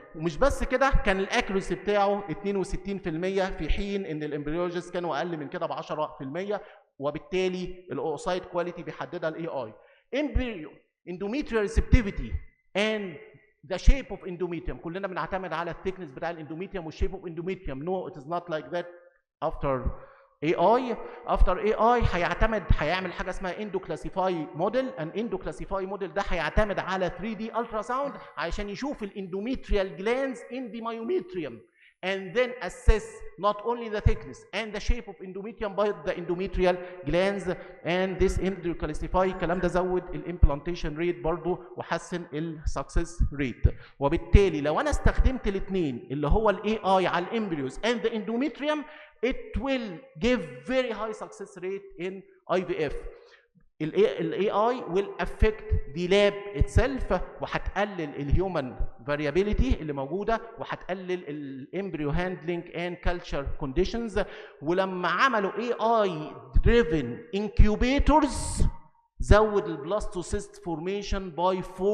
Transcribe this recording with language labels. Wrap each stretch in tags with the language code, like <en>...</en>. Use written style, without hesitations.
<ar>ومش بس كده، كان الاكيورسي بتاعه 62%، في حين ان الامبريولوجيست كانوا اقل من كده ب 10%. وبالتالي الاوسايت كواليتي بيحددها الاي اي. امبريو اندوميتريال ريسبتيفيتي اند</ar> <en>the shape of endometrium،</en> <ar>كلنا بنعتمد على الثيكنس بتاع الاندوميتريوم والشيب اوف اندوميتريوم.</ar> <en>no it is not like that after AI. after AI</en> <ar>هيعمل حاجه اسمها اندوكلاسيفاي موديل. ان اندوكلاسيفاي موديل ده هيعتمد على 3D الترا ساوند عشان يشوف الاندوميتريال جلاندز</ar> <en>in the myometrium and then assess not only the thickness and the shape of endometrium but the endometrial glands. and this endocalcify</en> <ar>الكلام ده زود الامبلانتيشن ريت برضو وحسن السكسس ريت. وبالتالي لو انا استخدمت الاثنين اللي هو الاي اي على الامبريوز</ar> <en>and the endometrium it will give very high success rate in IVF.</en> <ar>الاي اي</ar> <en>will affect the lab itself</en> <ar>وهتقلل الهيومن variability اللي موجوده وهتقلل الامبريو هاندلنج اند كلتشر كونديشنز. ولما عملوا اي اي دريفن انكيوبيتورز زود البلاستوسيست فورميشن باي 40%.</ar>